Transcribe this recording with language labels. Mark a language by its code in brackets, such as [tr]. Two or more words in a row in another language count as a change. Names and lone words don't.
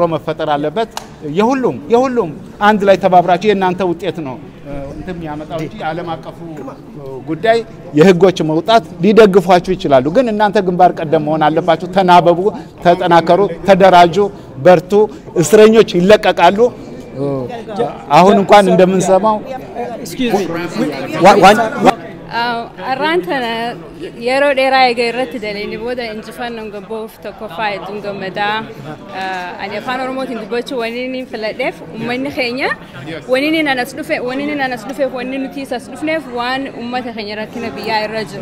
[am] መፈጠር አለበት። የሁሉም አንድ ላይ ተባብራችሁ የእናንተ ውጤት ነው እንትም ያመጣው እንጂ ዓለም አቀፉ ጉዳይ የህጎች መውጣት ሊደግፏችሁ ይችላሉ። ግን እናንተ ግንባር ቀደም መሆን አለባችሁ። ተናበቡ፣ ተጠናከሩ፣ ተደራጁ፣ በርቱ። እስረኞች ይለቀቃሉ። አሁን እንኳን እንደምንሰማው [om] Arrantana yeroo dheeraa eega irratti daleeni booda injifannoon gabboof tokkoffaa hedduun gammadaa ani afaan oromootiin dubbachuu waniin filadheef uummanni keenya waniin anas dhufeef waniin nuti isas dhufneef waan uummata keenya rakkina biyyaa irra jiru.